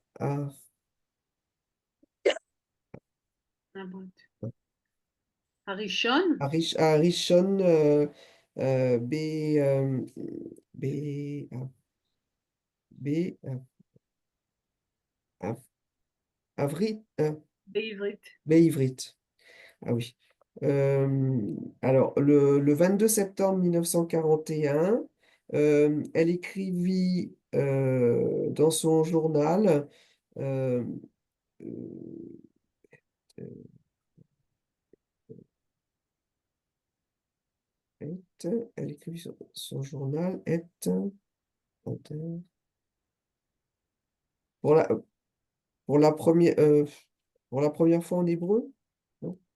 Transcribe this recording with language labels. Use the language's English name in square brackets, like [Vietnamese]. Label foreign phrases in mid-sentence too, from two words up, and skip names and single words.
[Hebrew] הראשון? הראשון ב... ב... [French] ב... avril, [Hebrew] בעברית. בעברית. [French] Ah oui. Alors, le 22 septembre 1941, elle écrivit dans son journal euh, euh, Elle écrit sur son journal, pour la, pour la première, pour la première fois en hébreu, non?